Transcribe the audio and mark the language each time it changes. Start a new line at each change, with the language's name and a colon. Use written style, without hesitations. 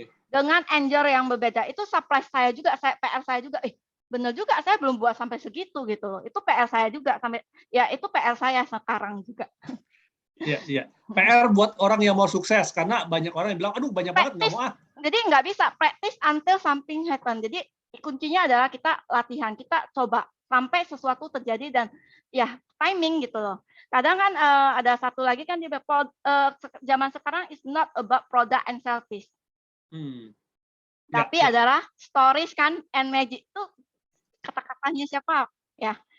Indonesian: Dengan angle yang berbeda. Itu surprise saya juga, PR saya juga. Bener juga, saya belum buat sampai segitu gitu loh. Itu PR saya juga sampai, ya itu PR saya sekarang juga. Iya. PR buat orang yang mau sukses, karena banyak orang yang bilang, aduh banyak banget, nggak mau ah. Jadi nggak bisa,
English: practice until something happen.
Indonesian: Jadi kuncinya adalah kita latihan, kita coba sampai sesuatu terjadi, dan ya timing gitu loh. Kadang kan ada satu lagi kan di zaman sekarang
English: is not about product and service.
Indonesian: Tapi adalah stories kan,
English: and magic
Indonesian: itu kata-katanya siapa ya?